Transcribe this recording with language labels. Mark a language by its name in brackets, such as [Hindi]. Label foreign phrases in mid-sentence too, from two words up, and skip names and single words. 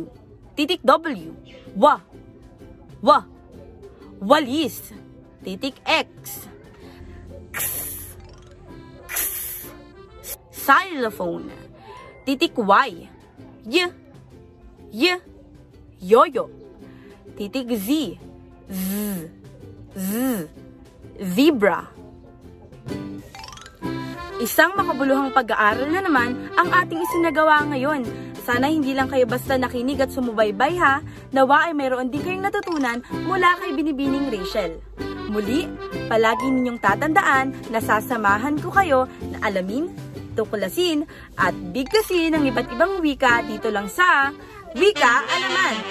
[Filipino] Titik W. Wa. Wa. Walis. Titik X. X. X. Xylophone. Titik Y. Y. Y. Yoyo. Titik Z. Z. Z. Zebra. Isang makabuluhang pag-aaral na naman ang ating isinagawa ngayon. Sana hindi lang kayo basta nakinig at sumubaybay ha. Nawa ay mayroon din kayong natutunan mula kay Binibining Rachel. Muli, palagi ninyong tatandaan na sasamahan ko kayo na alamin, tuklasin at bigkasin ang iba't ibang wika dito lang sa Wika Alaman!